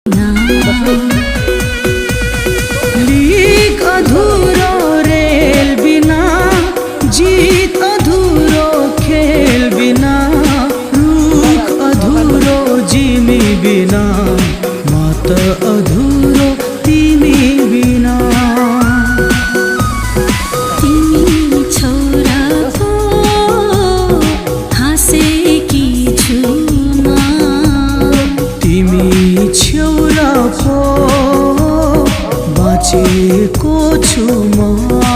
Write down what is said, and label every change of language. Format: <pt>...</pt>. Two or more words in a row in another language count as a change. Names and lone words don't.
<ne>लीक अधूरो रेल बिना, जीत अधूरो खेल बिना, रूख अधूरो जिमी बिना, मात अधूरो तिमी बिना। तिमी छोराको हाँसेकी छु म, तिमी छेउराको बाँचेको छु म।</ne>